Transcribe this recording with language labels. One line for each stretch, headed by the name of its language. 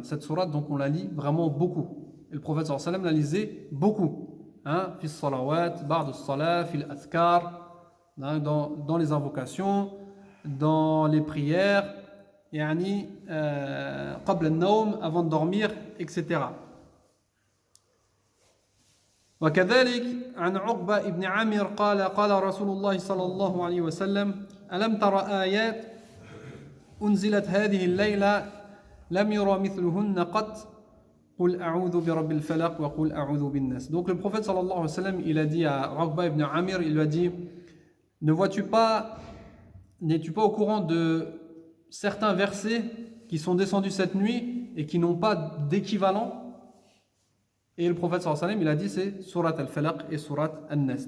French: Cette sourate, donc on la lit vraiment beaucoup. Et le prophète sallallahu alayhi wa sallam la lisait beaucoup.
Arabic: في الصلوات بعد الصلاة في الأذكار,
French: dans les invocations, dans les prières,
Arabic: يعني قبل النوم,
French: avant de dormir, etc.
Arabic: وكذلك عن عقبة ابن عامر قال قال رسول الله صلى الله عليه وسلم ألم تر آيات أنزلت هذه الليلة لم يرى مثلهن قط قل أعوذ برب الفلق وقل أعوذ بالناس.
French: Donc le prophète sallallahu alayhi wa sallam, il a dit à Uqba ibn Amir, il lui a dit, n'es-tu pas au courant de certains versets qui sont descendus cette nuit et qui n'ont pas d'équivalent? Et le prophète sallallahu alayhi wa sallam, il a dit c'est surat al-Falaq et surat al-Nas.